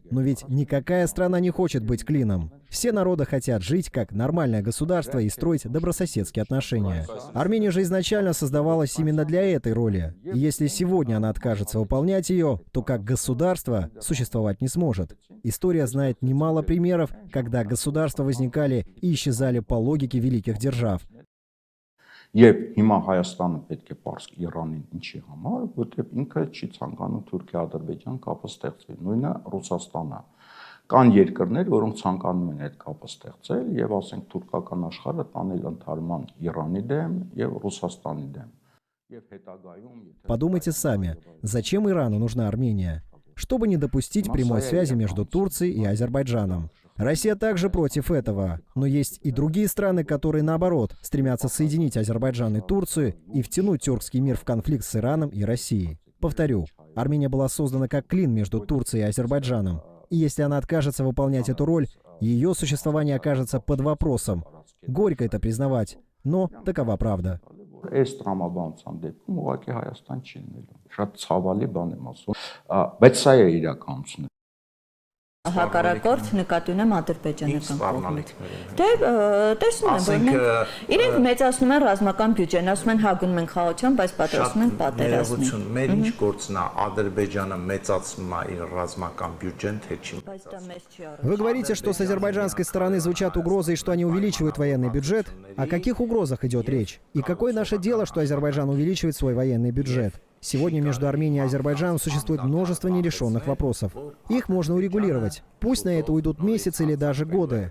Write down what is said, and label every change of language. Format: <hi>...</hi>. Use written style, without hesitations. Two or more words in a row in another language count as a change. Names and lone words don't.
<ru>Но ведь никакая страна не хочет быть клином. Все народы хотят жить как нормальное государство и строить добрососедские отношения. Армения же изначально создавалась именно для этой роли. И если сегодня она откажется выполнять ее, то как государство существовать не сможет. История знает немало примеров, когда государства возникали и исчезали по логике великих держав.</ru> <hy>Եվ հիմա Հայաստանը պետք է պարզ Իրանին ինչի համար, որտեղ ինքը չի ցանկանում Թուրքիա-Ադրբեջան կապը ստեղծվի, նույնը Ռուսաստանը։ Կան երկրներ, որոնք ցանկանում են այդ կապը ստեղծել եւ ասենք թուրքական աշխարհը տանել ընդհանրման Իրանի դեմ եւ Ռուսաստանի դեմ։ Եվ հետագայում</hy> <ru>Подумайте сами, зачем Ирану нужна Армения? Чтобы не допустить прямой связи между Турцией и Азербайджаном. Россия также против этого, но есть и другие страны, которые, наоборот, стремятся соединить Азербайджан и Турцию и втянуть тюркский мир в конфликт с Ираном и Россией. Повторю, Армения была создана как клин между Турцией и Азербайджаном. И если она откажется выполнять эту роль, ее существование окажется под вопросом. Горько это признавать, но такова правда.</ru> <hy>Այս տրամաբանության դեպքում ուղղակի Հայաստան չի լինելու։ Շատ ցավալի բան եմ ասում, բայց սա է իրականությունը։ Հակառակորդ նկատի ունեմ ադրբեջանական կողմից։ Դե տեսնում եմ, որ իրենք մեծացնում են ռազմական բյուջեն, ասում են հագնում են խաղաղության, բայց պատրաստում են պատերազմի։ Մեր ինչ գործն է Ադրբեջանը մեծացնում է իր ռազմական բյուջեն, թե չի։</hy> <ru>Вы говорите, что с азербайджанской стороны звучат угрозы и что они увеличивают военный бюджет. О каких угрозах идет речь? И какое наше дело, что Азербайджан увеличивает свой военный бюджет? Сегодня между Арменией и Азербайджаном существует множество нерешенных вопросов. Их можно урегулировать. Пусть на это уйдут месяцы или даже годы.</ru>